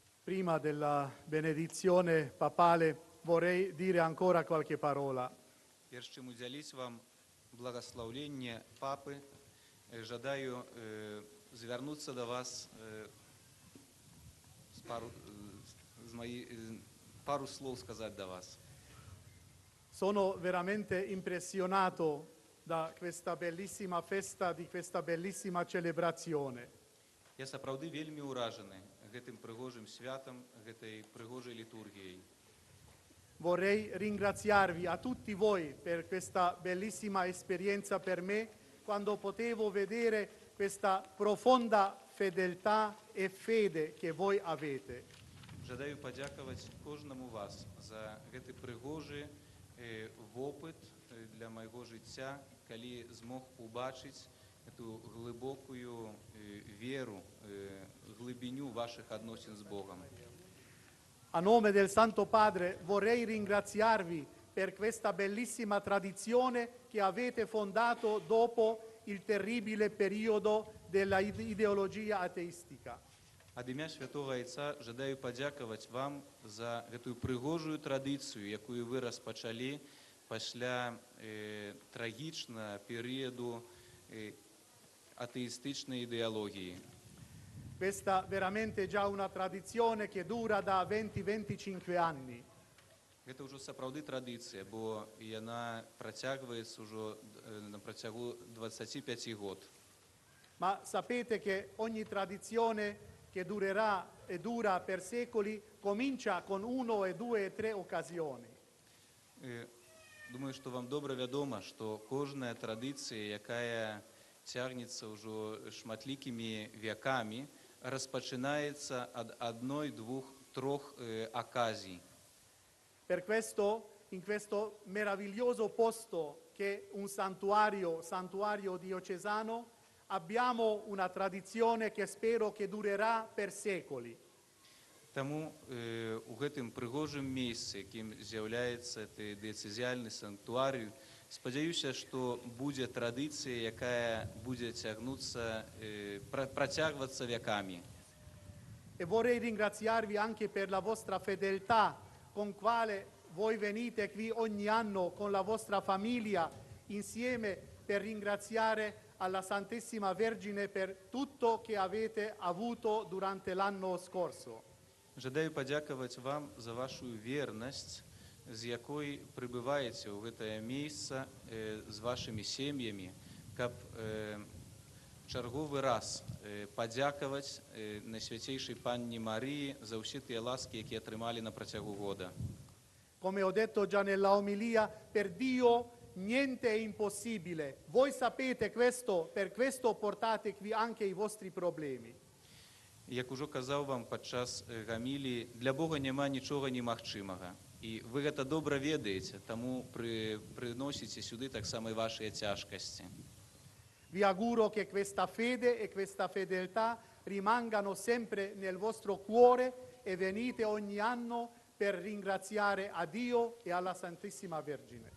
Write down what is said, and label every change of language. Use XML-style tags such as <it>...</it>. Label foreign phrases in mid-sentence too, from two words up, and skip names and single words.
<it>Prima della benedizione papale vorrei dire ancora qualche parola.</it> <be>Перш чым удзяліць вам</be> <ru>благословление папы,</ru> <be>жадаю звярнуцца до вас</be> <ru>пару слов сказать</ru> <be>до вас.</be> <it>Sono veramente impressionato da questa bellissima festa, di questa bellissima celebrazione.</it> <be>Я сапраўды вельмі ўражаны гэтым прыгожым святам, гэтай прыгожай літургіяй.</be> <it>Vorrei ringraziarvi a tutti voi per questa bellissima esperienza per me, quando potevo vedere questa profonda fedeltà e fede che voi avete.</it> <be>Жадаю падзякаваць кожнаму вас за гэты прыгожы вопыт для майго жыцця, калі змог убачыць эту глыбокую веру, глыбіню ваших адносін з Богом.</be> <it>A nome del Santo Padre vorrei ringraziarvi per questa bellissima tradizione che avete fondato dopo il terribile periodo della ideologia ateistica.</it> <be>Ад імя Святого Айца жадаю падзякаваць вам за гэтую прыгожую традыцыю, якую вы распачалі пасля трагічнага перыяду атеістычнай ідэалогіі.</be> <it>Questa veramente già una tradizione che dura da 20-25 anni.</it> <be>Гэта ўжо сапраўды традыцыя, бо яна працягваецца ўжо на працягу 25 год.</be> <it>Ma sapete che ogni tradizione che durerà e dura per secoli comincia con 1, 2, 3 occasioni.</it> <be>Думаю, што вам добра вядома, што кожная традыцыя, якая цягнецца ўжо шматлікімі вякамі, распачынаецца ад адной, двух, трох аказій.</be> <it>Per questo, in questo meraviglioso posto che è un santuario diocesano, abbiamo una tradizione che spero che durerà per secoli.</it> <be>Таму у гэтым прыгожым месцы, якім з'яўляецца дыяцэзіяльны санктуарый, спадзяюся, што будзе традыцыя, якая будзе працягвацца вякамі.</be> <it>E vorrei ringraziarvi anche per la vostra fedeltà con quale voi venite qui ogni anno con la vostra famiglia insieme per ringraziare alla Santissima Vergine per tutto che avete avuto durante l'anno scorso.</it> <be>Жадаю падзякаваць вам за вашу вернасць, з якой прыбываеце ў гэтае месца з вашымі сем'ямі, каб чарговы раз падзякаваць Найсвяцейшай Панні Марыі за ўсе тыя ласкі, якія атрымалі на працягу года.</be> <it>Come ho detto già nella omilia, per Dio niente è impossibile. Voi sapete questo, per questo portate qui anche i vostri problemi.</it> <be>Як ужо казаў вам падчас гаміліі, для Бога няма нічога немагчымага. І вы гэта добра ведаеце, таму прыносіце сюды таксама і вашыя цяжкасці.</be> <it>Vi auguro che questa fede e questa fedeltà rimangano sempre nel vostro cuore e venite ogni anno per ringraziare a Dio e alla Santissima Vergine.</it>